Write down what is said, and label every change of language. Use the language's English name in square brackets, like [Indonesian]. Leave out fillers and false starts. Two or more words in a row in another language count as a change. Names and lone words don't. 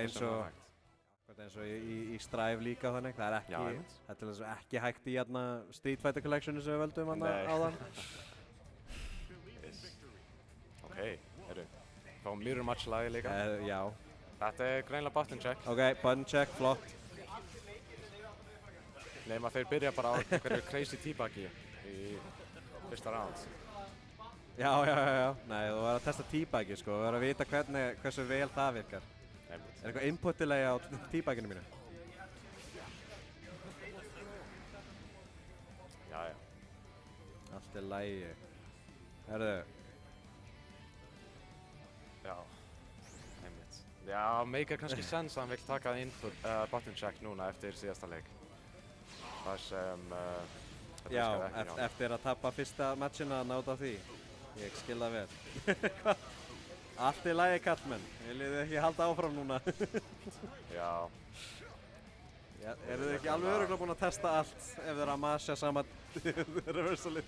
[Icelandic] eins og hægt. eins og í Strive líka þannig, það er ekki, Já, einmitt. þetta er eins og ekki hægt í hérna Street Fighter Collectionu sem við völdum hana Nei. áðan. Ok, heyrðu, fáum [English] mirror match [Icelandic] lagi líka. Já, Þetta er greinilega [English] button check. ok, button check, [Icelandic] flott. Nefn að þeir byrja bara á einhverju crazy teabaggi í fyrsta round. Já. Nei, þú verður að testa teabaggi sko, þú verður að vita hversu vel það virkar. Einmitt. Er eitthvað input-delay á teabagginu mínu? Já. Allt er lægi. Herðu, Já, einmitt. Já, meikar kannski sens að hann vill taka [English] input button check [Icelandic] núna eftir síðasta leik. Það sem þetta já, virkaði ekki hjá honum. eftir að tappa fyrsta matchina að náta því. Ég skil það vel. Allt er lægi kallmenn, viljið þið ekki halda áfram núna? Já, Eru þið ekki alveg örugglega búin að testa allt ef þið eru að masja saman reversalið?